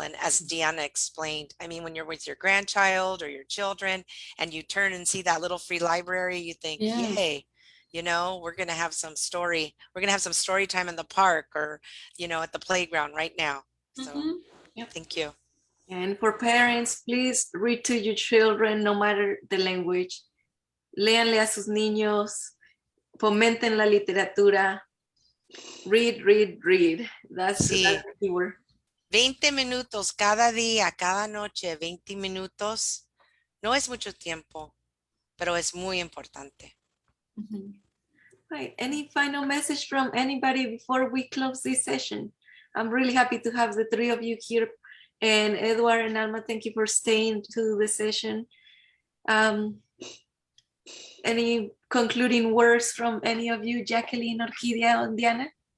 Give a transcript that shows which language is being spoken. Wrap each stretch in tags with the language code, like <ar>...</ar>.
<en>And as Deanna explained, I mean, when you're with your grandchild or your children and you turn and see that Little Free Library, you think, yay, we're going to have some story. We're going to have some story time in the park or, at the playground right now. So thank you. And for parents, please read to your children, no matter the language.</en> <es>Léanle a sus niños, fomenten la literatura,</es> <en>read. That's the keyword.</en> <es>20 minutos cada día, cada noche, 20 minutos. No es mucho tiempo, pero es muy importante.</es> <en>Right. Any final message from anybody before we close this session? I'm really happy to have the three of you here. And Edward and Alma, thank you for staying to the session. Any concluding words from any of you, Jacqueline, Orquídea, and Diana?</en>